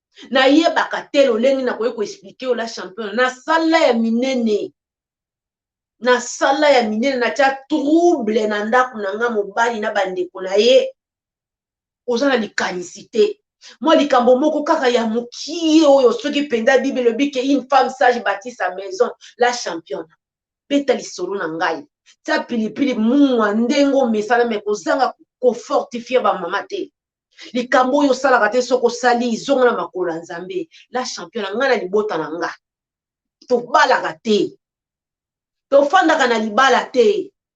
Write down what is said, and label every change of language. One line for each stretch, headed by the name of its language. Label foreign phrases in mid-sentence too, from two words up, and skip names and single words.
Lingala: Nayebaka te lolenge nakoki koexplike yo
French: la championne.
Lingala: Na sala ya minene. Na sala ya minene, natia trouble na ndako na nga mobali na bandeko na ye. Oza na likanisi te. Mwa likambo moko kaka ya mokie oyo, soki mpenza Bible elobi ke
French: une femme sage bâtit sa maison, la championne.
Lingala: Beta lisolo na ngai. Tia pilipili mungwa ndenge omesana, me kozanga kofortifie ba mama te. Likambo oyo osalaka te, soki osali, zonga na makolo ya Nzambe.
French: La championne,
Lingala: nga na libota na nga. Tobalaka te. Tofandaka na libala te.